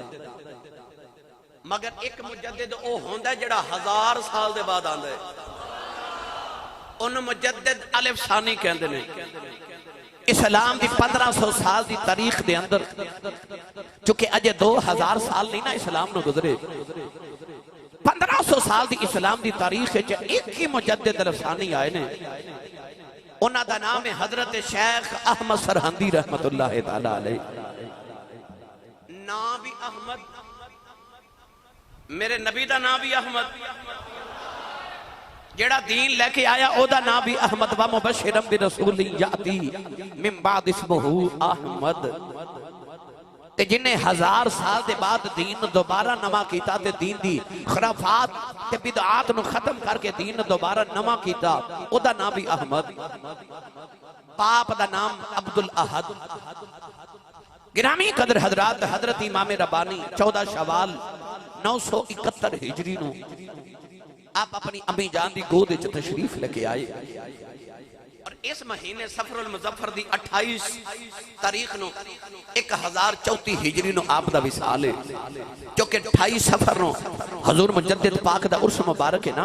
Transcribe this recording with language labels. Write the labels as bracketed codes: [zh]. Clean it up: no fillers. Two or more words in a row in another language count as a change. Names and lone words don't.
[pa] ਮਗਰ ਇਕ ਮੁਜੱਦਿਦ ਵੋ ਹੋਂਦਾ ਜਿਹੜਾ 1000 ਸਾਲ ਕੇ ਬਾਅਦ ਆਂਦਾ ਹੈ, ਉਨ੍ਹੇਂ ਮੁਜੱਦਿਦ ਅਲਿਫ਼ ਸਾਨੀ ਕਹਿੰਦੇ ਨੇ। ਇਸਲਾਮ ਕੀ 1500 ਸਾਲ ਕੀ ਤਾਰੀਖ਼ ਕੇ ਅੰਦਰ, ਚੂੰਕਿ ਅਜੇ 2000 ਸਾਲ ਨਹੀਂ ਨਾ ਇਸਲਾਮ ਨੂੰ ਗੁਜ਼ਰੇ, 1500 ਸਾਲ ਕੀ ਇਸਲਾਮ ਕੀ ਤਾਰੀਖ਼ ਇਕ ਹੀ ਮੁਜੱਦਿਦ ਅਲਿਫ਼ ਸਾਨੀ ਆਏ ਨੇ। ਉਨ੍ਹਾਂ ਦਾ ਨਾਮ ਹੈ ਹਜ਼ਰਤ ਸ਼ੇਖ਼ ਅਹਿਮਦ ਸਰਹੰਦੀ [ar] رحمة الله تعالى عليه. [pa] ਨਾਮ ਭੀ ਅਹਿਮਦ, ਮੇਰੇ ਨਬੀ ਦਾ ਨਾਮ ਭੀ ਅਹਿਮਦ, ਜਿਹੜਾ ਦੀਨ ਲੈਕੇ ਆਇਆ ਓਦਾ ਨਾਮ ਭੀ ਅਹਿਮਦ। [ar] ومبشرا برسول يأتي من بعدي اسمه أحمد. [pa] ਤੇ ਜਿਨ੍ਹੇਂ 1000 ਸਾਲ ਕੇ ਬਾਅਦ ਦੀਨ ਦੋਬਾਰਾ ਨਵਾਂ ਕੀਤਾ, ਤੇ ਦੀਨ ਦੀ ਖ਼ੁਰਾਫ਼ਾਤ ਤੇ ਬਿਦਆਤ ਨੂੰ ਖ਼ਤਮ ਕਰਕੇ ਦੀਨ ਦੋਬਾਰਾ ਨਵਾਂ ਕੀਤਾ, ਓਦਾ ਨਾਮ ਭੀ ਅਹਿਮਦ। ਬਾਪ ਦਾ ਨਾਮ ਅਬਦੁਲ ਅਹਦ, ਗਿਰਾਮੀ ਕਦਰ ਹਜ਼ਰਾਤ, ਹਜ਼ਰਤ ਇਮਾਮ ਰੱਬਾਨੀ 14 ਸ਼ਵਾਲ 971 ਹਿਜਰੀ ਨੂੰ ਆਪ ਅਪਣੀ ਅੰਮੀ ਜਾਨ ਦੀ ਗੋਦ ਵਿਚ ਤਸ਼ਰੀਫ਼ ਲੈਕੇ ਆਏ ਔਰ ਇਸ ਮਹੀਨੇ ਸਫ਼ਰੁਲ ਮੁਜ਼ੱਫ਼ਰ ਦੀ 28 ਤਾਰੀਖ਼ ਨੂੰ 1034 ਹਿਜਰੀ ਨੂੰ ਆਪ ਦਾ ਵਿਸਾਲ ਹੈ, ਜੋ ਕਿ 28 ਸਫ਼ਰ ਨੂੰ ਹਜ਼ੂਰ ਮੁਜੱਦਿਦ ਪਾਕ ਦਾ ਉਰਸ ਮੁਬਾਰਕ ਹੈ ਨਾ।